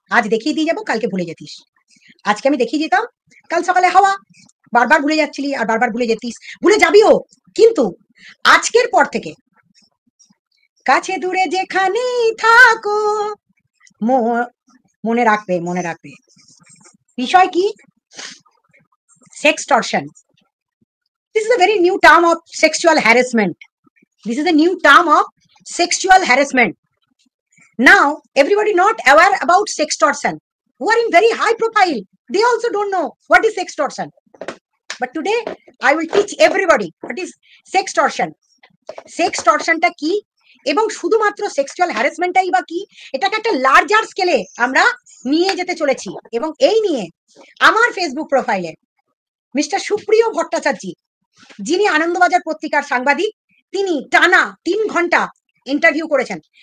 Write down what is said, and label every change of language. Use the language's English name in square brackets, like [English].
[Bangla] আজ দেখিয়ে দিয়ে যাবো, কালকে ভুলে যেতিস। আজকে আমি দেখিয়ে দিতাম, কাল সকালে হাওয়া। বারবার ভুলে যাচ্ছিলি আর বারবার ভুলে যেতিস, ভুলে যাবিও। কিন্তু আজকের পর থেকে কাছে দূরে যেখানেই থাকো, মনে রাখবে, মনে রাখবে। বিষয় কি? সেক্সটর্শন। [English] This is a very new term of sexual harassment. This is a new term of sexual harassment. Now everybody not aware about sextortion, who are in very high profile, they also don't know what is sextortion. But today I will teach everybody what is sextortion. [Bangla] সেক্সটর্শনটা কি এবং শুধুমাত্র sexual হ্যারাসমেন্টটাই বা কি, এটাকে একটা larger স্কেলে আমরা নিয়ে যেতে চলেছি। এবং এই নিয়ে আমার ফেসবুক প্রোফাইলে মিস্টার সুপ্রিয় ভট্টাচার্য, যিনি আনন্দবাজার পত্রিকার সাংবাদিক, তিনি টানা 3 ঘন্টা ইন্টারভিউ করেছেন।